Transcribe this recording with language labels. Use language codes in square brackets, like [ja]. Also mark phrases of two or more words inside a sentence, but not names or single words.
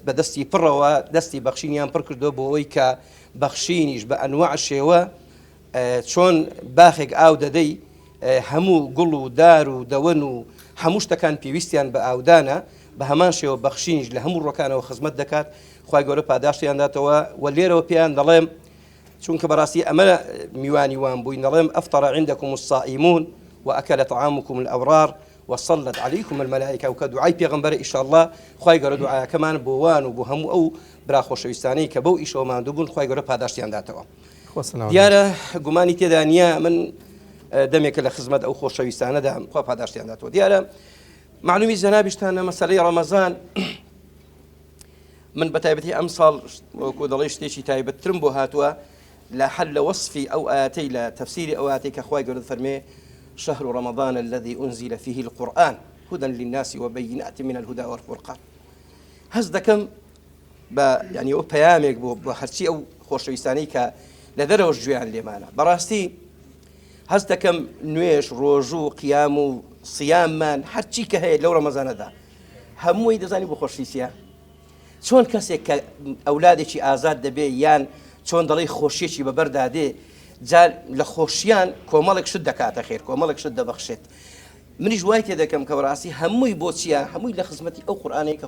[ckb] بە دەستی پڕەوە دەستی بەخشینیان پڕ کردو بۆ ئەوەی کە بەخشینیش بە ئەنواع شێوە چۆن باخێک ئاو دەدەی هەموو گوڵ و دار و دەوەن و هەموو شتەکان پێویستیان بە ئاودانە بە هەمان شێوە بەخشینیش لە هەموو ڕۆکانەوە خزمەت دەکات خوای گەورە پاداشتیانداتەوە و لێرەوە پێیان دەڵێم چونکە بەڕاستی ئەمە میوانی وان بووین دەڵێم [ar] ئەفطر عندكم الصائمون وأكل طعامكم الأبرار وصلت عليكم الملائكة [ckb] وکە دوعای پێغەمبەر ئینشاءالله خوای گەورە دوعاکەمان بۆ وان و بۆ هەموو ئەو برا خۆشەویستانەی کە بەو ئیشەوە ماندوو بوون خوای گەورە پاداشتیانداتەوە دیارە گومانی تێدا نییە من دەمێکە لە خزمەت ئەو خۆشەویستانەدا خوا پاداشتیانداتەوە دیارە معلومی جەنابیشتانە مەسەلەی ڕەمەزان من بەتایبەتی ئەم ساڵ وەکو دەڵێ شتێکی تایبەتترم بۆ هاتووە لە حل لە وەصفی ئەو ئاەتەی لە تەفسیری ئەو ئاەتەی کە خوای گەورە فەرمێ [ar] شهر رمضان الذي أنزل فيه القرآن هدى للناس وبينات من الهدى والفرقان [ckb] هەست دەکەم بە ینی ئەو پەیامێک بۆ هەرچی ئەو خۆشەویستانەی کە لە دەرەوەش گوێیان لێمانە بەڕاستی هەست دەکەم نوێش ڕۆژوو قیام و سیاممان هەرچی کە هەیە لەو ڕەمەزانەدا هەمووی دەزانی بۆ خۆشویستیە چۆن کەسێک کە ئەولادێکی ئازاد دەبێ یان چۆن دەڵێ خۆشیێکی بەبەردادێ جار لە خۆشییان کۆمەڵێک شت دەکاتە خێر کۆمەڵێک شت دەبەخشێت منیش وای تێ دەکەم کە بەڕاستی هەمووی بۆچیە هەمووی لە خزمەتی ئەو قورئانەی کە